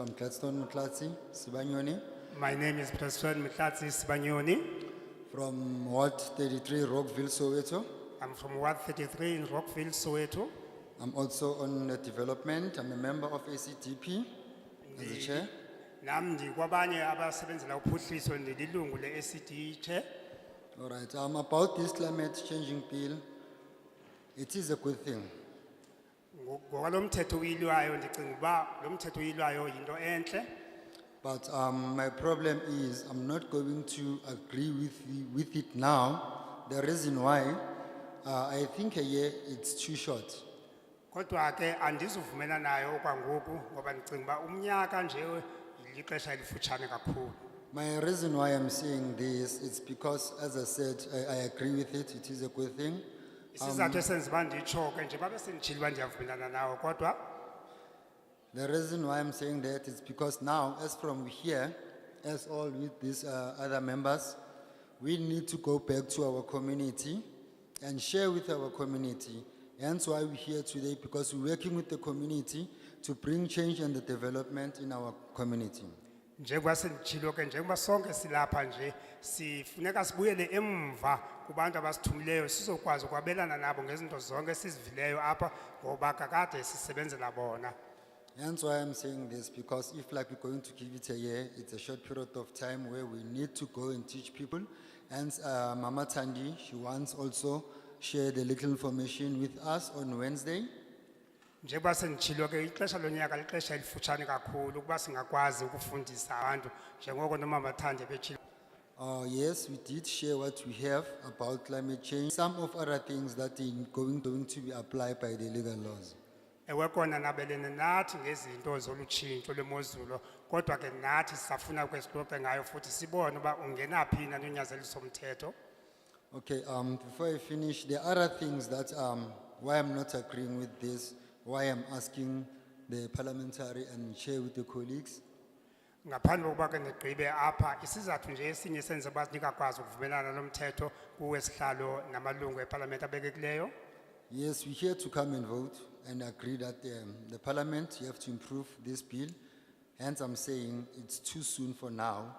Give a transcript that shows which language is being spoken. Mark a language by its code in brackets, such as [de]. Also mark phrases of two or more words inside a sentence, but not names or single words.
[en] I'm Gladstone Mutlatsi Sibanyoni. My name is President Mtlatsi Sibanyoni. From Ward 33, Rockville, Soweto. I'm from Ward 33 in Rockville, Soweto. I'm also on the development. I'm a member of ACDP as a chair. [xh] Nam ndikwabanye abasebenzela uphuhliso ndililungu le-ACD Chair. [en] All right, about this climate changing bill, it is a good thing. [xh] Ngokwalo mthetho uyilwayo ndicinga uba lo mthetho uyilwayo yinto entle. [en] But my problem is I'm not going to agree with it now. The reason why, I think a year it's too short. [xh] Kodwa ke andizuvumela nayo kwangoku ngoba ndicinga uba umnyaka nje lixesha elifutshane kakhulu. [en] My reason why I'm saying this is because, as I said, I agree with it. It is a good thing. [xh] Isizathu esenza uba nditsho ke nje babe senditshilo uba ndiyavumelana nawo kodwa. [en] The reason why I'm saying that is because now, as from here, as all with these other members, we need to go back to our community and share with our community. Hence why we're here today, because we're working with the community to bring change and the development in our community. [xh] Njengoba senditshilo ke njengoba sonke silapha nje sifuneka sibuyele emva kubantu abasithumileyo sizokwazi ukwabelana nabo ngezinto zonke esizivileyo apha ngoba kakade sisebenzela bona. [en] Hence why I'm saying this, because if like we're going to give it a year, it's a short period of time where we need to go and teach people. And Mama Tandi, she wants also share the little information with us on Wednesday. [xh] Njengoba senditshilo ke ixesha lonyaka lixesha elifutshane kakhulu ukuba singakwazi ukufundisa abantu njengoko noMama Thandi betshilo. [en] Yes, we did share what we have about climate change. Some of other things that are going to be applied by the legal laws. [xh] Ewe kona nabelene nathi ngezinto zolutshintsho lwemozulu kodwa ke nathi sisafuna ukwesixoxe ngayo futhi sibone uba ungena phi na nonyazeliso mthetho. [en] Okay, before I finish, there are other things that why I'm not agreeing with this, why I'm asking the parliamentary and share with the colleagues. [xh] Ngaphandle kokuba ke ndigqibe apha isizathu nje esinye senza uba ndingakwazi ukuvumelana nomthetho kuwesihlalo namalungu eParliament abekekileyo. [en] Yes, we're here to come and vote and agree that the parliament, you have to improve this bill. Hence, I'm saying it's too soon for now.